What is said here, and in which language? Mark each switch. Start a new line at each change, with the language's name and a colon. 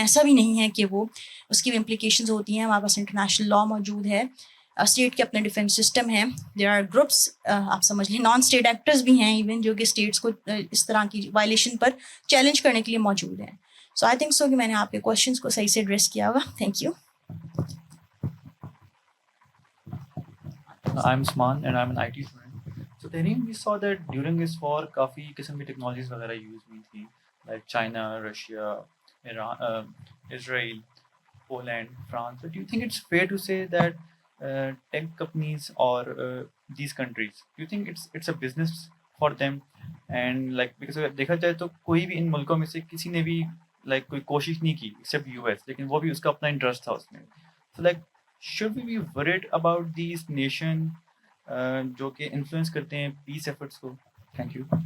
Urdu: ایسا بھی نہیں ہے کہ وہ اس کی بھی امپلیکیشنز ہوتی ہیں. ہمارے پاس انٹرنیشنل لا موجود ہے, اسٹیٹ کے اپنے ڈیفینس سسٹم ہیں,
English: there are groups
Urdu: آپ سمجھ لیں نان اسٹیٹ ایکٹرز بھی ہیں ایون, جو کہ اسٹیٹس کو اس طرح کی وائلیشن پر چیلنج کرنے کے لیے موجود ہیں.
English: so I think so
Urdu: کہ میں نے آپ کے کوشچنس کو صحیح سے ایڈریس کیا ہوگا.
English: Thank you. I'm Usman and I'm an IT student. So Tehreem, we saw that during this war
Urdu: کافی قسم کی ٹیکنالوجیز وغیرہ یوز ہوئی تھی,
English: Like China, Russia, Iran, Israel, Poland, France. So do you think it's fair to say that tech companies or these countries, do you think it's a business for them? And like because
Urdu: اگر دیکھا جائے تو کوئی بھی ان ملکوں میں سے کسی نے بھی لائک کوئی کوشش نہیں کی ایکسیپٹ یو ایس, لیکن وہ بھی اس کا اپنا انٹرسٹ تھا اس میں.
English: So like should we be worried about these nation
Urdu: جو کہ انفلوئنس کرتے ہیں پیس ایفرٹس کو؟
English: Thank you.